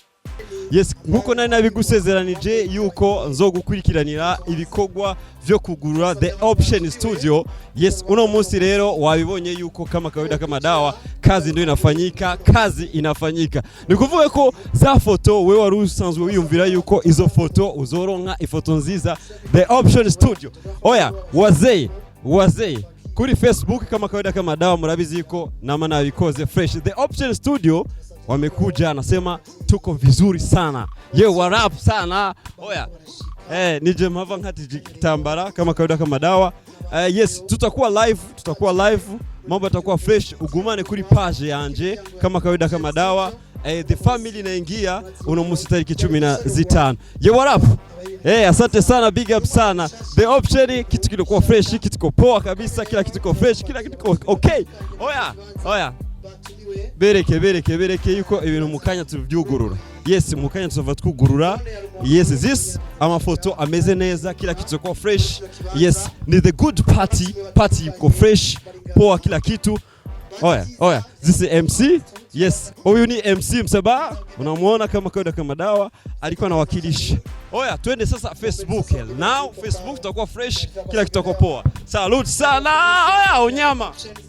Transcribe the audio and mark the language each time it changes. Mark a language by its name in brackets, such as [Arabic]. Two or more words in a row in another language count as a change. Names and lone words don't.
[Rundi] Yes, nkuko nari nabigusezeranije yuko nzogukurikiranira ibikogwa vyo kugurura The Option Studio. [English] Yes, [Rundi] uno munsi rero wabibonye yuko [Swahili] kama kawaida kama dawa kazi ndio inafanyika. [Rundi] Nikuvuge ko za foto wewe wari usanzwe wiyumvira yuko izo foto uzoronka ifoto nziza The Option Studio. [Swahili] Oya, wazee kuri Facebook kama kawaida kama dawa [Rundi] murabizi yuko nama nabikoze [Swahili] fresh. The Option Studio wamekuja anasema tuko vizuri sana. Warap sana. Oya. [Rundi] Nije mhava nkati kitambara [Swahili] kama kawaida kama dawa. Yes, tutakuwa live. Mambo yatakuwa fresh. [Rundi] Ugumane kuri page yanje [Swahili] kama kawaida kama dawa. The family inaingia uno musi tariki 15. Warap. Asante sana, big up sana. The Option kitu kilikuwa fresh, kitu kiko poa kabisa, kila kitu kiko fresh, kila kitu kiko okay. Oya. [Rundi] Bereke yuko ibintu mukanya tuvyugurura. Yes, mukanya tuzova twugurura. [English] Yes, this [Rundi] amafoto ameze neza, [Swahili] kila kitu kiko fresh. Yes, ni [English] the good party [Swahili] yuko fresh, poa kila kitu. Oya, [English] this is MC. Yes, [Swahili] huyu ni MC Msaba. Unamuona kama kawaida kama dawa alikuwa anawakilisha. Oya, twende sasa Facebook. Now Facebook tutakuwa fresh, kila kitu kiko poa. Salute sana. Oya, unyama.